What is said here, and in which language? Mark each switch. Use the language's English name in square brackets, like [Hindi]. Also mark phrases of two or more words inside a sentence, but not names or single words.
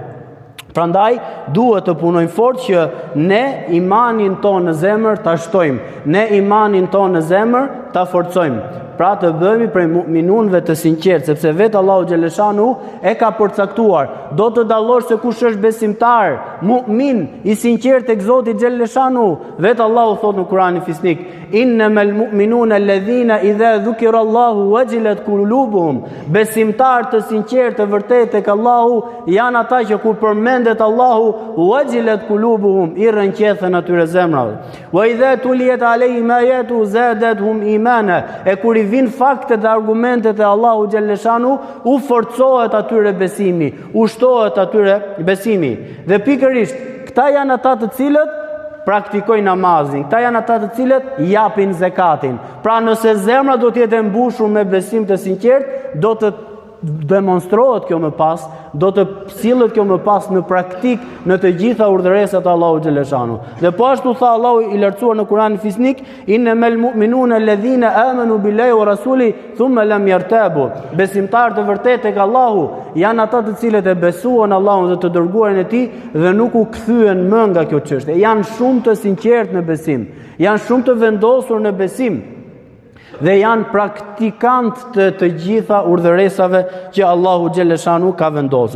[Albanian] Prandaj duhet të punojmë fort që ne imanin tonë në zemër ta shtojmë, ne imanin tonë në zemër ta forcojmë. Pra të bëhemi prej mu'minunëve të sinqertë, sepse vetë Allahu xhaleshanu e ka përcaktuar. Do të dallosh se kush është besimtar, mu'min i sinqertë tek Zoti xhaleshanu. Vetë Allahu thot në Kur'anin Fisnik: [Arabic] "إنما المؤمنون الذين إذا ذكر الله وجلت قلوبهم." [Albanian] Besimtar të sinqertë të vërtetë tek Allahu janë ata që kur përmendet Allahu [Arabic] وجلت قلوبهم, [Albanian] i rënqethen atyre zemrave. [Arabic] وإذا تليت عليهم آياته زادتهم إيمانا. [Albanian] E kur i vin faktet dhe argumentet e Allahu xhaleshanu, u forcohet atyre besimi, u shtohet atyre besimi. Dhe pikërisht, këta janë ata të cilët praktikojnë namazin, këta janë ata të cilët japin zekatin. Pra nëse zemra do të jetë e mbushur me besim të sinqertë, do të demonstrohet kjo më pas, do të sillet kjo më pas në praktik në të gjitha urdhëresat e Allahu xhaleshanu. Dhe po ashtu tha Allahu i lartësuar në Kur'anin Fisnik: [Arabic] "إنما المؤمنون الذين آمنوا بالله ورسوله ثم لم يرتابوا." [Albanian] Besimtarët të vërtetë tek Allahu janë ata të cilët e besuan Allahun dhe të dërguarin e tij dhe nuk u kthyen më nga kjo çështje. Janë shumë të sinqertë në besim, janë shumë të vendosur në besim dhe janë praktikant të gjitha urdhëresave që Allahu xhaleshanu ka vendosur.